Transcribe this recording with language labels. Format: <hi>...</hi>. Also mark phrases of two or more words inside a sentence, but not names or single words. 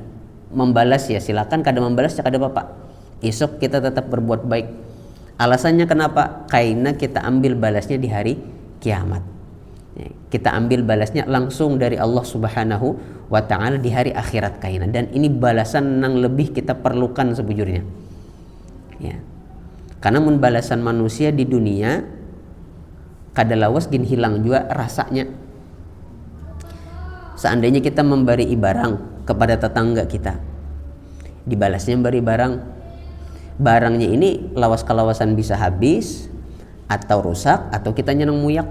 <bjn>Membalas ya silakan, kada membalas ya kada apa-apa, esok kita tetap berbuat baik.</bjn> <id>Alasannya kenapa? Karena kita ambil balasnya di hari kiamat. Kita ambil balasnya langsung dari Allah Subhanahu Wa Ta'ala di hari akhirat kaina. Dan ini balasan yang lebih kita perlukan sebujurnya, ya.</id> <bjn>Karena mun balasan manusia di dunia kada lawas gin hilang juga rasanya.</bjn> <id>Seandainya kita memberi barang kepada tetangga kita, dibalasnya beri barang, barangnya ini lawas kalawasan bisa habis atau rusak atau kita nyenang muyak.</id>